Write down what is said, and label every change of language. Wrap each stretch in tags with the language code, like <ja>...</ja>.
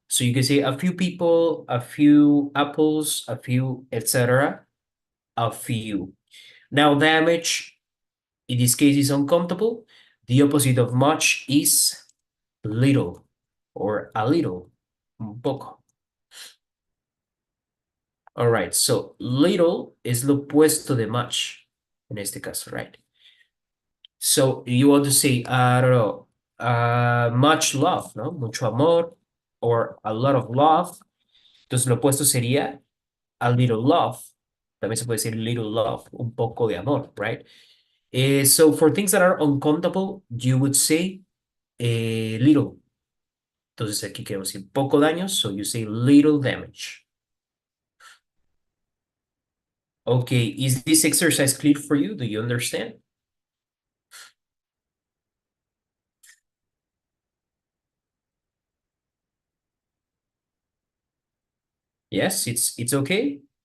<en>So you can say a few people, a few apples, a few, etc. A few. Now damage, in this case, is uncountable. The opposite of much is little or a little,</en> <es>un poco.</es> <en>All right, so little</en> <es>es lo opuesto de much, en este caso, right?</es> <en>So you want to say, I don't know, much love, ¿no?</en> <es>Mucho amor,</es> <en>or a lot of love.</en> <es>Entonces lo opuesto sería</es> <en>a little love.</en> <es>También se puede decir little love, un poco de amor, right?</es> <en>So for things that are uncountable, you would say little.</en> <es>Entonces aquí queremos decir poco daño,</es> <en>so you say little damage. Okay, is this exercise clear for you? Do you understand? Yes, it's okay?</en>